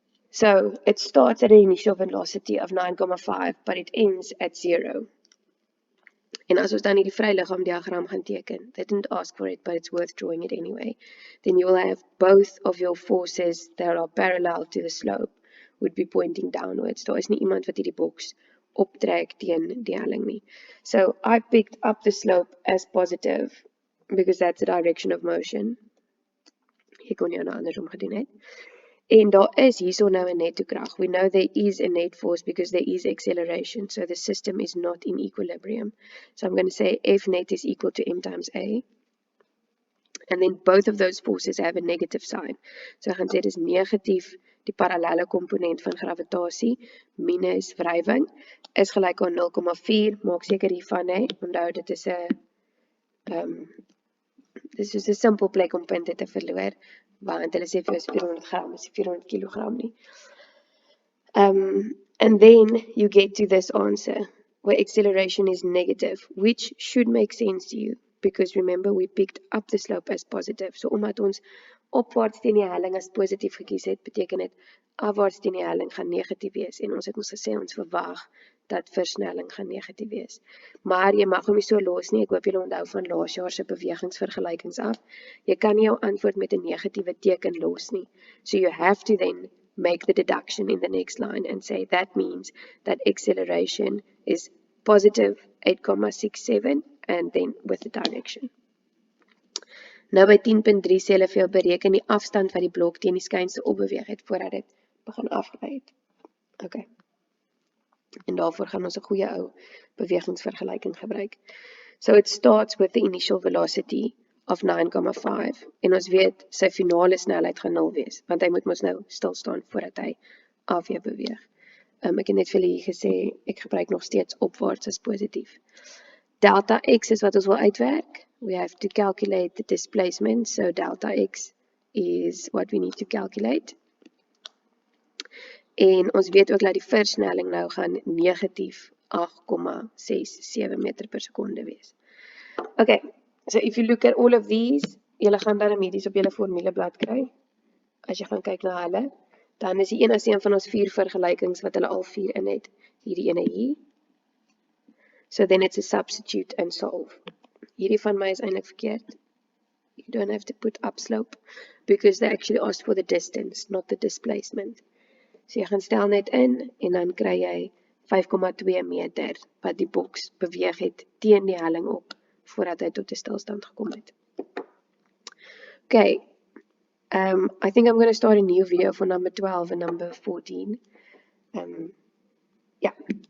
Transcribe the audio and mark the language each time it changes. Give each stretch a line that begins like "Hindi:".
English: So it starts at an initial velocity of 9,5, but it ends at 0.
Afrikaans: En as ons dan hierdie vryliggaamdiagram gaan teken,
English: they didn't ask for it, but it's worth drawing it anyway, then you will have both of your forces that are parallel to the slope would be pointing downwards.
Afrikaans: Daar is nie iemand wat hierdie boks optrek teen die helling nie.
English: So I picked up the slope as positive, because that's the direction of motion.
Afrikaans: Ek kon jou nou andersom gedoen het. En daar is hierso nou 'n netto krag.
English: We know there is a net force because there is acceleration, so the system is not in equilibrium. So I'm going to say F net is equal to M times A. And then both of those forces have a negative sign. So I
Afrikaans: gaan sê dis negatief die parallelle komponent van gravitasie minus wrywing, is gelyk aan 0,4, maak seker hiervan, onthou dit is 'n dis soos 'n simpel plek om punte te verloor, want hulle sê vir 400 gram is 400 kilogram nie.
English: And then you get to this answer, where acceleration is negative, which should make sense to you, because remember we picked up the slope as positive.
Afrikaans: So omdat ons opwaarts teen die helling as positief gekies het, beteken dit afwaarts teen die helling gaan negatief wees, en ons het ons gesê ons verwag dat versnelling gaan negatief wees. Maar jy mag hom nie so los nie, ek hoop julle onthou van laas jaar se bewegingsvergelykings af. Jy kan nie jou antwoord met 'n negatiewe teken los nie.
English: So you have to then make the deduction in the next line and say that means that acceleration is positive 8,67 and then with the direction.
Afrikaans: Nou by 10.3 sê hulle vir jou bereken die afstand wat die blok teen die skynse opbeweeg het voordat dit begin afgelei het. Okay. En daarvoor gaan ons 'n goeie ou bewegingsvergelyking gebruik.
English: So it starts with the initial velocity of 9,5
Afrikaans: en ons weet sy finale snelheid gaan 0 wees, want hy moet mos nou stil staan voordat hy afweer beweeg. Ek het net vir julle hier gesê, ek gebruik nog steeds opwaarts as positief. Delta x is wat ons wil uitwerk.
English: We have to calculate the displacement, so delta x is what we need to calculate.
Afrikaans: En ons weet ook dat die versnelling nou gaan negatief 8,67 meter per sekonde wees.
English: Okay, so if you look at all of these,
Afrikaans: julle gaan dan medies op julle formuleblad kry. As jy gaan kyk na hulle, dan is die een as een van ons 4 vergelykings wat hulle al 4 in het. Hierdie ene hier.
English: So then it's a substitute and solve.
Afrikaans: Hierdie van my is eintlik verkeerd.
English: You don't have to put upslope, because they actually asked for the distance, not the displacement.
Afrikaans: So jy gaan stel net in, en dan kry jy 5,2 meter, wat die boks beweeg het teen die helling op, voordat hy tot 'n stilstand gekom het.
English: Okay, I think I'm going to start a new video for number 12 and number 14. Yeah.